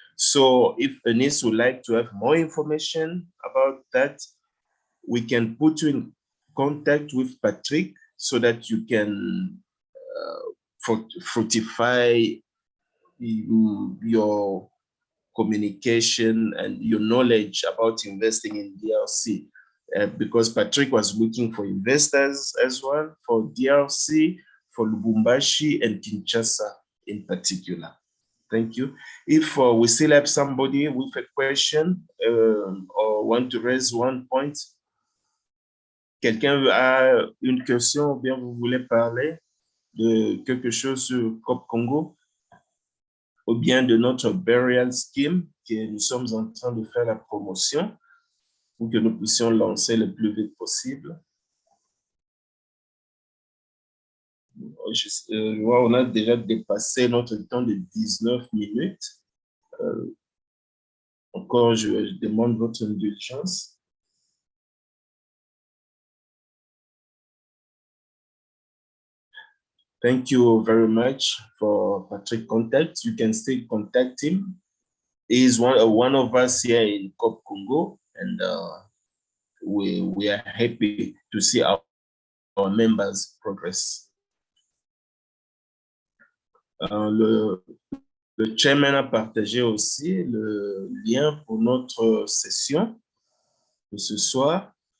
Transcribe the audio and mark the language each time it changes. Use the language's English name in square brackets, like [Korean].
[English] So if Anis would like to have more information about that, we can put you in contact with Patrick so that you can fructify your communication and your knowledge about investing in DRC. Because Patrick was looking for investors as well for DRC, for Lubumbashi and Kinshasa in particular. Thank you. If we still have somebody with a question or want to raise one point, [French] quelqu'un a une question ou bien vous voulez parler de quelque chose sur CoopCongo ou bien de notre burial scheme que nous sommes en train de faire la promotion pour que nous puissions lancer le plus vite possible. On a déjà dépassé notre temps de 19 minutes. Encore, je demande votre indulgence. [English] Thank you very much for Patrick contact. You can still contact him. He is one of us here in CoopCongo, and we are happy to see our members progress. [French] Le chairman a partagé aussi le lien pour notre session de ce soir.